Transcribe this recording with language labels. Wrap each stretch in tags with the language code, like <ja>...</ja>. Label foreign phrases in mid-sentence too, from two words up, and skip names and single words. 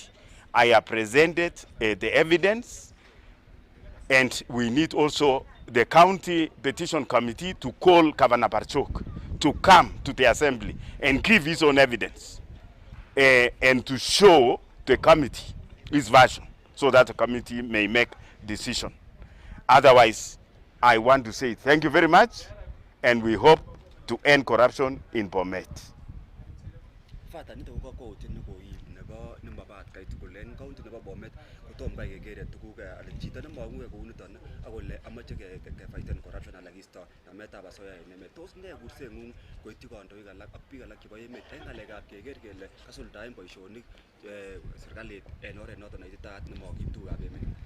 <en>I have presented the evidence, and we need also the county petition committee to call Governor Barchok to come to the assembly and give his own evidence and to show the committee his version, so that the committee may make decision. Otherwise, I want to say thank you very much, and we hope to end corruption in Bomet. Father,</en> <kln>nito ko ko tinko nebo nimbabat kay tukulen county nebo Bomet kotom kay kegere tukuk alechito na mangu ko uniton akole amache ke fighten corruption alagisto nametab asoya emet. Tos ne kursengung koityi kandoik alak ak biik alak chebo emet en ngalekab keger kele kasuldaen boisionik serikalit en oret noton neititaat nemokib tukab emet.</kln>